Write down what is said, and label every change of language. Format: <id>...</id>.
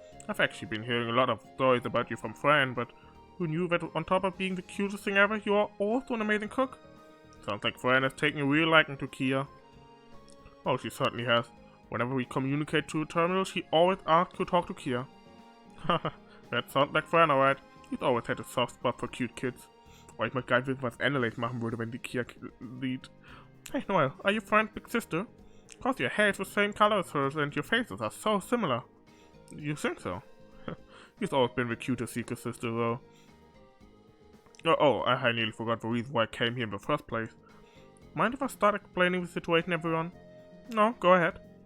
<en>I've actually been hearing a lot of stories about you from Fran, but who knew that on top of being the cutest thing ever, you are also an amazing cook? Sounds like Fran has taken a real liking to KeA. Oh, she certainly has. Whenever we communicate to a terminal, she always asks to talk to KeA. Haha, that sounds like Fran, alright. He's always had a soft spot for cute kids.</en> <de>Oh, ich möchte gar nicht wissen, was Annalise machen würde, wenn die KeA sieht.</de> <en>Hey Noel, are you Fran's big sister? Cause your hair is the same color as hers and your faces are so similar. You think so? He's always been the cutest Seeker sister, though. Oh, I nearly forgot the reason why I came here in the first place. Mind if I start explaining the situation, everyone? No, go ahead.</en>